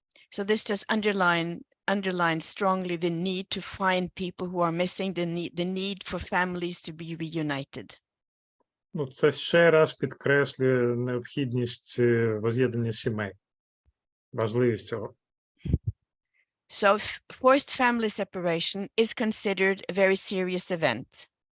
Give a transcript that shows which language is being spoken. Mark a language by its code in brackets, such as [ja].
[en] so this just underlines strongly the need to find people who are missing, the need for families to be reunited. [uk] Ну, це ще раз підкреслює необхідність возз'єднання сімей, важливість цього. [en] So forced family separation is considered a very serious event.